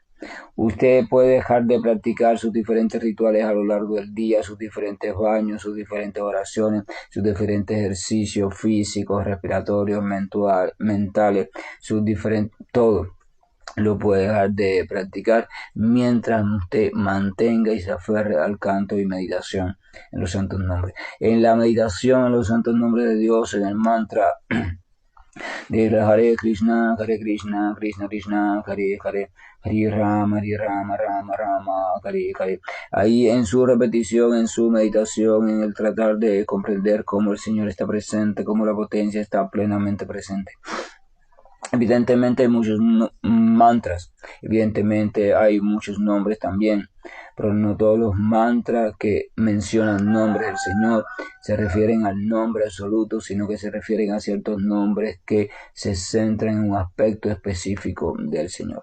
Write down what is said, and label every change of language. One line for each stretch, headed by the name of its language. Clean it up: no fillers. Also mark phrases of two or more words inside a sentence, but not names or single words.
Spanish: Usted puede dejar de practicar sus diferentes rituales a lo largo del día, sus diferentes baños, sus diferentes oraciones, sus diferentes ejercicios físicos, respiratorios, mentales, sus diferentes, todo lo puede dejar de practicar mientras usted mantenga y se aferre al canto y meditación en los santos nombres. En la meditación en los santos nombres de Dios, en el mantra de
Sanskrit: हरे कृष्ण, कृष्ण कृष्ण, हरे हरे, हरे राम, राम राम, हरे हरे.
Spanish: Ahí en su repetición, en su meditación, en el tratar de comprender cómo el Señor está presente, cómo la potencia está plenamente presente. Evidentemente hay muchos mantras, evidentemente hay muchos nombres también, pero no todos los mantras que mencionan nombres del Señor se refieren al nombre absoluto, sino que se refieren a ciertos nombres que se centran en un aspecto específico del Señor.